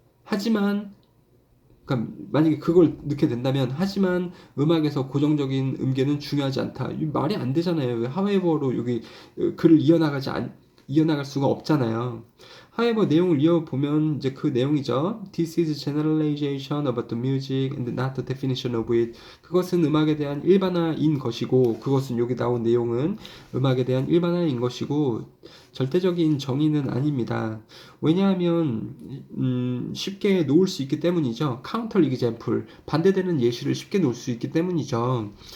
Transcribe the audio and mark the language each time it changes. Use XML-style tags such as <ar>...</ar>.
<ko>하지만 그러니까 만약에 그걸 넣게 된다면 하지만 음악에서 고정적인 음계는 중요하지 않다. 이 말이 안 되잖아요. 왜 however로 여기 글을 이어나갈 수가 없잖아요. however 내용을 이어보면 이제 그 내용이죠.</ko> <en>This is generalization about the music and not the definition of it.</en> <ko>그것은 음악에 대한 일반화인 것이고 그것은 여기 나온 내용은 음악에 대한 일반화인 것이고 절대적인 정의는 아닙니다. 왜냐하면 쉽게 놓을 수 있기 때문이죠. 카운터 이그젬플 반대되는 예시를 쉽게 놓을 수 있기 때문이죠.</ko>